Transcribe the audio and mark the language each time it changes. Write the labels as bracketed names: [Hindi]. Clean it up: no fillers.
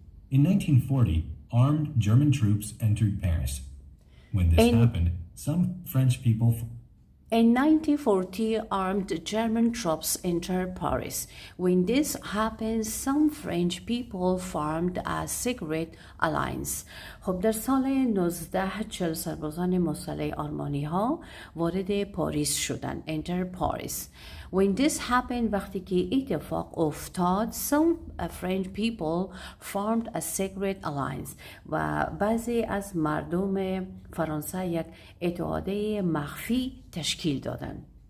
[English] In 1940, armed German troops entered Paris. When this happened, some French people... In 1940, armed German troops entered Paris. When this happened, some French people formed a secret alliance. [Persian] خب در سال 1940 سربازان مسلح آلمانی ها وارد پاریس شدند. [English] Enter Paris. When this happened, [Persian] وقتی که اتفاق افتاد, [English] some French people formed a secret alliance. [Persian] و بعضی از مردم فرانسه یک اتحادیه مخفی تشکیل دادند.